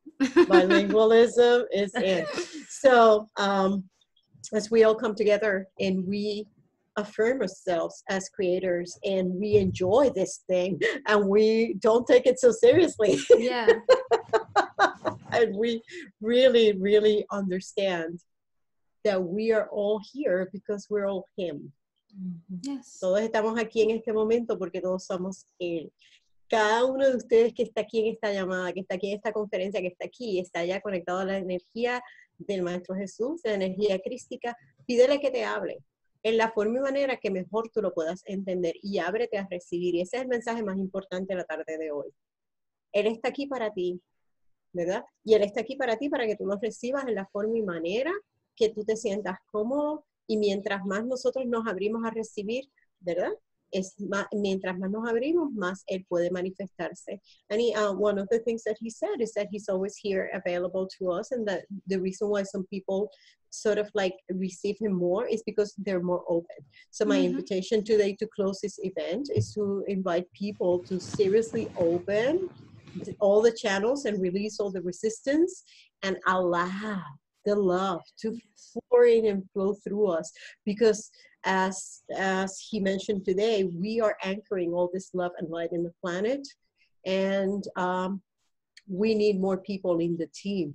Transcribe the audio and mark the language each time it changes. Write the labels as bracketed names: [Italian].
[English] Bilingualism is in. So as we all come together and we affirm ourselves as creators and we enjoy this thing and we don't take it so seriously. Yeah. And we really, really understand that we are all here because we're all him. Yes. [Spanish] Todos estamos aquí en este momento porque todos somos él. Cada uno de ustedes que está aquí en esta llamada, que está aquí en esta conferencia, que está aquí, está ya conectado a la energía del Maestro Jesús, la energía crística, pídele que te hable en la forma y manera que mejor tú lo puedas entender y ábrete a recibir. Y ese es el mensaje más importante de la tarde de hoy. Él está aquí para ti, ¿verdad? Y Él está aquí para ti para que tú lo recibas en la forma y manera que tú te sientas cómodo y mientras más nosotros nos abrimos a recibir, ¿verdad? Mientras más nos abrimos, más Él puede manifestarse. [English] And one of the things that he said is that he's always here available to us, and that the reason why some people sort of like receive him more is because they're more open. So my invitation today to close this event is to invite people to seriously open all the channels and release all the resistance and allow the love to pour in and flow through us, because as he mentioned today, we are anchoring all this love and light in the planet, and we need more people in the team.